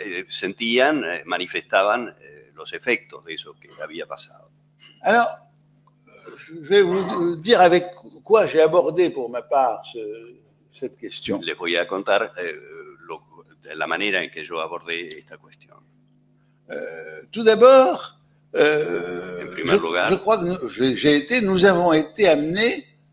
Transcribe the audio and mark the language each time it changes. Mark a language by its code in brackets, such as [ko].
[es] Sentían, manifestaban los efectos de eso que había pasado. [fr] Alors, je vais vous dire avec quoi j'ai abordé pour ma part cette question. [es] Les voy a contar la manera en que yo abordé esta cuestión. [fr] Tout d'abord, [es] en primer lugar, [fr] je crois que nous avons été amenés